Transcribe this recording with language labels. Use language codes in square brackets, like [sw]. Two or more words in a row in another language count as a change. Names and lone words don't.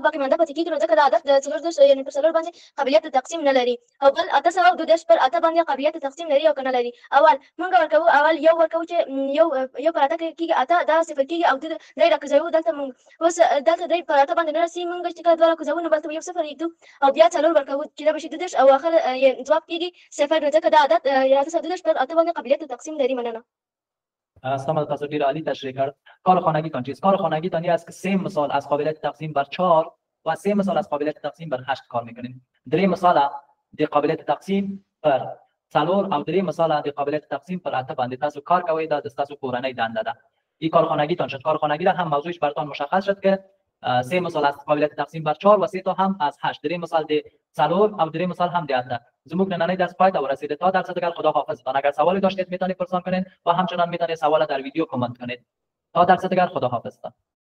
[ps] باقي مانده پاتې کیږي نو ځکه دا عدد د څلور دېرش یعنی پر څلور باندې قابلیت د تقسیم نه لري او بل اته سوه 2 پر اته باندې قابلیت د تقسیم لري او کنه لري اول موږ ورکوو اول یو ورکوو چې یو پر اته کیږي اته دا صفر کیږي او درې راکوزوو دلته موږ اوس دلته درې پر اته باندې نه رسي موږ چې کله دوه راکوزوو نو بلته یو صفر یږدو او بیا څلور ورکوو چې دا بشي 2 او اخر جواب کیږي صفر نو ځکه دا عدد یا 2 پر اته باندې قابلیت د تقسیم لري مننه سلام تاسو ډیر عالی تشریح کړ. [fa] کار خانگیتان چیست؟ کار خانگیتان این است که 3 مثال از قابلیت تقسیم بر 4 و 3 مثال از قابلیت تقسیم بر 8 کار میکنین. [ps] 3 مثال د قابلیت تقسیم پر 4 او 3 مثال د قابلیت تقسیم پر 8 باندې تاسو کار کوئ. دا د تاسو کورنۍ دنده ده. [fa] این کار خانگیتان شد. کار خانگی را هم موضوعش براتون مشخص شد که 3 مثال از قابلیت تقسیم بر 4 و 3 تا هم از 8. [ps] 3 مثال د 4 او 3 مثال هم د 8. زموږ نننۍ درس پای ته ورسیده. [fa] تا درس دیگر خدا حافظ. اگر سوالی داشتید میتونید پرسان کنید و همچنان میتونید سوال در ویدیو کامنت کنید. تا درس دیگر خدا حافظ.